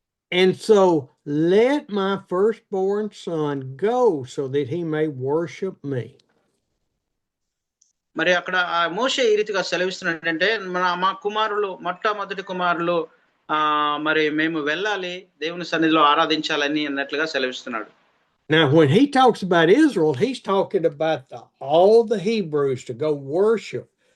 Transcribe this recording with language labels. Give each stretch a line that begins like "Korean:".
English: And so let my firstborn son go so that he may worship me.
Telugu: మరి అక్కడ మోషే ఈ రీతిగా సెలవిస్తున్నాడంటే మా కుమారులు, మొట్టమొదటి కుమారులు మరి మేము వెళ్ళాలి, దేవుని సన్నిధిలో ఆరాధించాలని అన్నట్లుగా సెలవిస్తున్నాడు.
English: Now, when he talks about Israel, he's talking about all the Hebrews to go worship.